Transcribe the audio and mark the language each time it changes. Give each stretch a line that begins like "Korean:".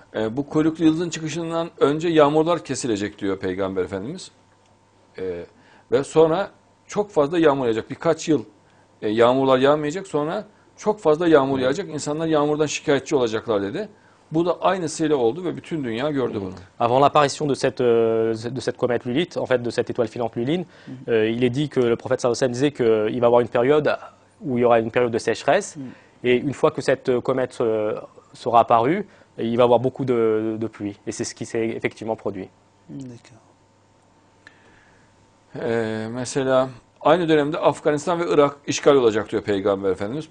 Turkish: Bu kuyruklu yıldızın çıkışından önce yağmurlar kesilecek diyor Peygamber Efendimiz. Ve sonra çok fazla yağmur yağacak. Birkaç yıl yağmurlar yağmayacak. Sonra çok fazla yağmur yağacak. İnsanlar yağmurdan şikayetçi olacaklar dedi. Bu da aynısıyla oldu ve bütün dünya gördü bunu.
French: Avant l'apparition de cette comète Lulite, en fait de cette étoile filante Luline, il est dit que le prophète sallallahu alayhi wa sallam disait qu'il va y avoir une période où il y aura une période de sécheresse, et une fois que cette comète sera apparue, il va y avoir beaucoup de pluie, et c'est ce qui s'est effectivement produit. D'accord.
Turkish: Mesela aynı dönemde Afganistan ve Irak işgal olacak diyor Peygamber Efendimiz.